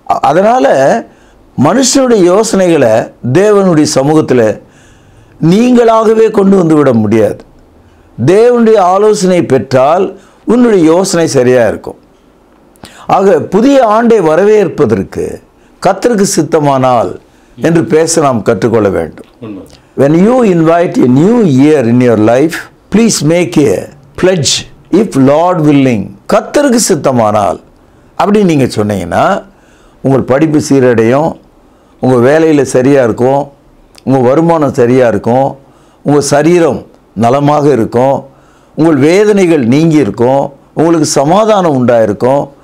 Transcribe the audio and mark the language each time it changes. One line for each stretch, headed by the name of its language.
Tamil: அதனால் மனுஷனுடைய யோசனைகளை தேவனுடைய சமூகத்தில் நீங்களாகவே கொண்டு வந்து விட முடியாது. தேவனுடைய ஆலோசனை பெற்றால் உன்னுடைய யோசனை சரியாக இருக்கும். ஆக புதிய ஆண்டை வரவேற்பதற்கு கர்த்தருக்கு சித்தமானால் என்று பேச நாம் கற்றுக்கொள்ள வேண்டும்.
English: When you invite a new year in your life, please make a pledge, if Lord willing.
Tamil: கர்த்தருக்கு சித்தமானால் அப்படி நீங்கள் சொன்னீங்கன்னா உங்கள் படிப்பு சீரடையும், உங்கள் வேலையில் சரியாக இருக்கும், உங்கள் வருமானம் சரியாக இருக்கும், உங்கள் சரீரம் நலமாக இருக்கும், உங்கள் வேதனைகள் நீங்கி இருக்கும், உங்களுக்கு சமாதானம் உண்டாயிருக்கும்.